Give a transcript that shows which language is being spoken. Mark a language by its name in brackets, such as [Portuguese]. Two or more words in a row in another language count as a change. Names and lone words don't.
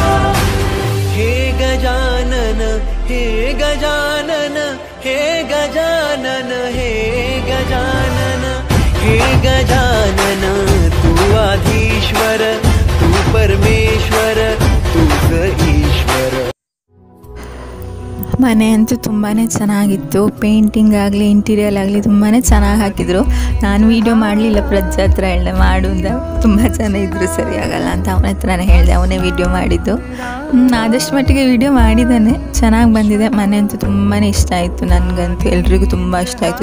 [Marathi] हे गजानन हे गजानन हे गजानन हे गजानन हे गजानन. तू आधीश्वर तू परमेश्वर तूच ईश्वर. [Kannada] ಮನೆ ಅಂತೂ ತುಂಬಾ ಚೆನ್ನಾಗಿತ್ತು. ಪೇಂಟಿಂಗ್ ಆಗಲಿ ಇಂಟೀರಿಯರ್ ಆಗಲಿ ತುಂಬಾ ಚೆನ್ನಾಗಿ ಹಾಕಿದರು. ನಾನು ವೀಡಿಯೋ ಮಾಡಲಿಲ್ಲ, ಪ್ರಜ್ಜಾ ಹತ್ರ ಹೇಳಿದೆ ಮಾಡು ಅಂತ. ತುಂಬ ಜನ ಇದ್ದರು, ಸರಿಯಾಗಲ್ಲ ಅಂತ ಅವನ ಹತ್ರನೇ ಹೇಳಿದೆ, ಅವನೇ ವೀಡಿಯೋ ಮಾಡಿದ್ದು. ಆದಷ್ಟು ಮಟ್ಟಿಗೆ ವೀಡಿಯೋ ಮಾಡಿದ್ದಾನೆ, ಚೆನ್ನಾಗಿ ಬಂದಿದೆ. ಮನೆ ಅಂತೂ ತುಂಬಾ ಇಷ್ಟ ಆಯಿತು ನನಗಂತೂ, ಎಲ್ರಿಗೂ ತುಂಬ ಇಷ್ಟ ಆಯಿತು.